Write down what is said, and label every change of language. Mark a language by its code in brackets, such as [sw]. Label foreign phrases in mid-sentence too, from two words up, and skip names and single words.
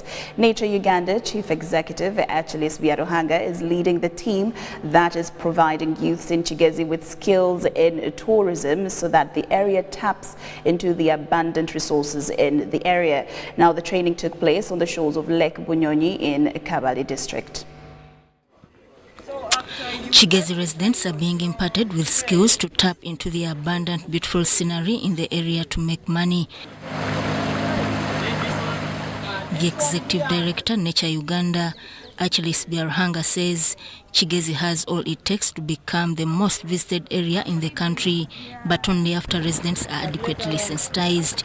[en] Nature Uganda Chief Executive Achilles Byaruhanga is leading the team that is providing youths in Kigezi with skills in tourism so that the area taps into the abundant resources in the area. Now, the training took place on the shores of Lake Bunyonyi in Kabale district. Kigezi residents are being imparted with skills to tap into the abundant, beautiful scenery in the area to make money. The Executive Director, Nature Uganda, Achilles Byaruhanga, says Kigezi has all it takes to become the most visited area in the country, but only after residents are adequately sensitized.